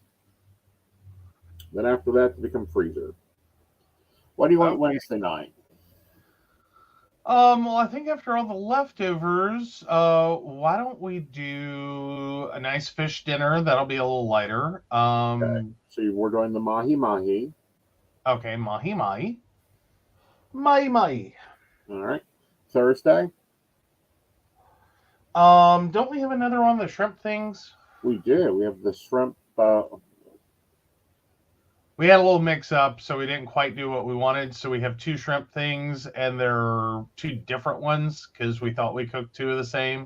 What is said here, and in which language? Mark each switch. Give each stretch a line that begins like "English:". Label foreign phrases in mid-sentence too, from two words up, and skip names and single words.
English: Then after that, to become freezer. What do you want Okay. Wednesday night? Well, I think after all the leftovers, why don't we do a nice fish dinner? That'll be a little lighter. Okay. So we're doing the mahi mahi. Okay, mahi mahi. Mahi mahi. All right. Thursday, Don't we have another one of the shrimp things? we do. We have the shrimp. We had a little mix up, so we didn't quite do what we wanted. So we have two shrimp things, and they're two different ones because we thought we cooked two of the same.